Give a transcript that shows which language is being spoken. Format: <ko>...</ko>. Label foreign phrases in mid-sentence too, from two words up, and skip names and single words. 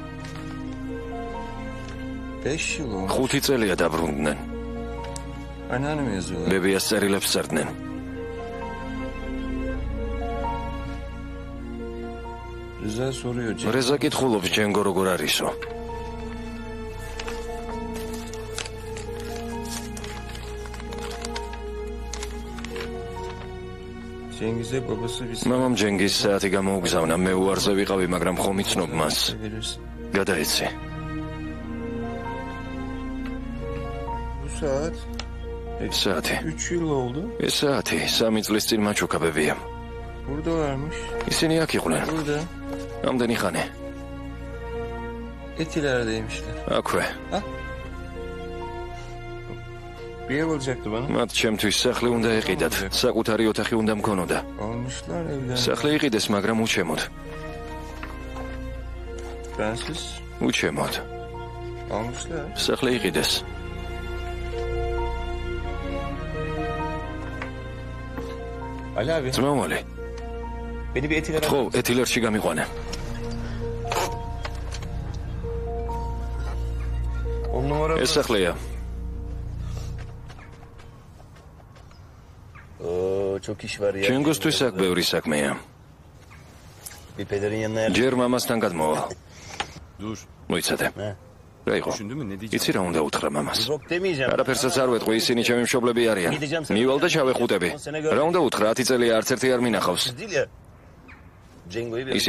<tr>5 yıl olmuş.</tr> <ka>5 წელია დაბრუნდნენ.</ka> <tr>Anneannem yazıyorlar.</tr> <ka>ბებიას წერილებს წერდნენ.</ka> <tr>Rıza soruyor.</tr> <ka>რეზა კითხულობს ჯენგო როგორ არისო.</ka> <tr>Cengiz'e babası bir</tr> <ka>მამამ ჯენგის საათი გამოუგზავნა, მე უარზე ვიყავი, მაგრამ ხომ იცნობ მას.</ka> <tr>verirsin.</tr> <ka>გადაეცი.</ka> <tr>Bu saat</tr> <ka>საათი.</ka> <tr>3 yıl oldu.</tr> <ka>ეს საათი 3 წლის წინ მაჩუქა ბებიამ.</ka> <tr>Burada varmış.</tr> <ka>ისინი აქ იყვნენ.</ka> <tr>Burada.</tr> <ka>ამდენი ხანი.</ka> <tr>Etiler'deymişler.</tr> <ka>აქვე.</ka> <tr>Bir ev olacaktı bana.</tr> <ka>მათ ჩემთვის სახლი უნდა ეყიდათ. საკუთარი ოთახი უნდა მქონოდა.</ka> <tr>Almışlar evden.</tr> <ka>სახლი იყიდეს, მაგრამ უჩემოდ.</ka> <tr>Bensiz.</tr> <ka>უჩემოდ.</ka> <tr>Almışlar.</tr> <ka>სახლი იყიდეს.</ka> <tr>Ali abi.</tr> <ka>ძმაუმალი,</ka> <tr>Beni bir Etiler'e.</tr> <ka>ხო, ეთილერში გამიყვანე.</ka> <tr>10 numara.</tr> <ka>ეს სახლია.</ka> <tr>Oo, çok iş var ya.</tr> <ka>ჯენგოსთვის აქ ბევრი საქმეა.</ka> <tr>Bir pederin yanına yer.</tr> <ka>ჯერ მამასთან გადმოვალ.</ka> <tr>Dur.</tr> <ka>მოიცადე. რა იყო?</ka> <tr>Düşündün mü ne diyeceğim?</tr> <ka>იცი რა უნდა უთხრა მამას?</ka> <tr>Yok demeyeceğim.</tr> <ka>არაფერსაც არ ვეტყვი, ისინი ჩემი მშობლები არიან. მივალ და ჩავეხუტები. რა უნდა უთხრა, 10 წელია არც ერთი არ მინახავს.</ka> <tr>Değil ya. Cengo'yu bir.</tr>